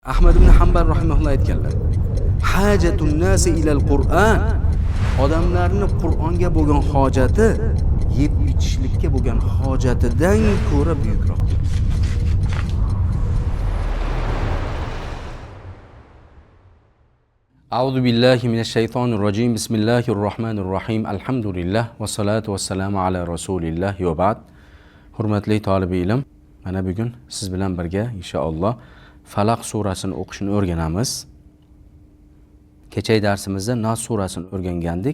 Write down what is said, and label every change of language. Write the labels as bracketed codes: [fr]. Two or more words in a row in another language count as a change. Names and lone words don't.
[uz] Ahmad ibn Hanbal rahimahulloh aytganlar: [ar] "حاجة الناس إلى القرآن." [uz] Odamlarning Qur'onga bo'lgan hojati yeb ichishlikka bo'lgan hojatidan ko'ra buyukroq. [ar] أعوذ بالله من الشيطان الرجيم. بسم الله الرحمن الرحيم. الحمد لله والصلاة والسلام على رسول الله وبعد. [uz] Hurmatli tolibi ilm, mana bugun siz bilan birga inshaalloh Falaq surasini o'qishni o'rganamiz. Kechagi darsimizda Nas surasini o'rgangandik.